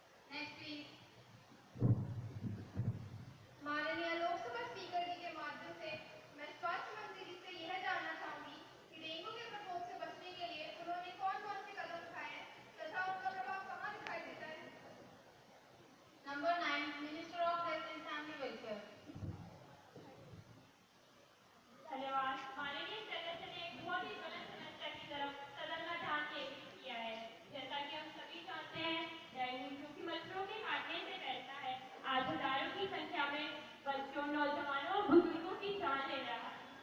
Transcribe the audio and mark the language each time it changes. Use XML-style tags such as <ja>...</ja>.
<en>Next, please.</en> <hi>माननीय Lok Sabha speaker जी के माध्यम से मैं स्वास्थ्य मंत्री जी से यह जानना चाहूंगी कि डेंगू के प्रकोप से बचने के लिए उन्होंने कौन-कौन से कदम उठाए हैं तथा उनका प्रभाव कहां दिखाई देता है?</hi> <en>Number 9, Minister of Health and Family Welfare.</en> <hi>धन्यवाद। माननीय सदस्य ने एक बहुत ही गलत समस्या की तरफ सदन का ध्यान केंद्रित किया है। जैसा कि हम सभी जानते हैं, डेंगू जो कि मच्छरों के काटने से फैलता है, आज हजारों की संख्या में बच्चों, नौजवानों और बुजुर्गों की जान ले रहा है।</hi>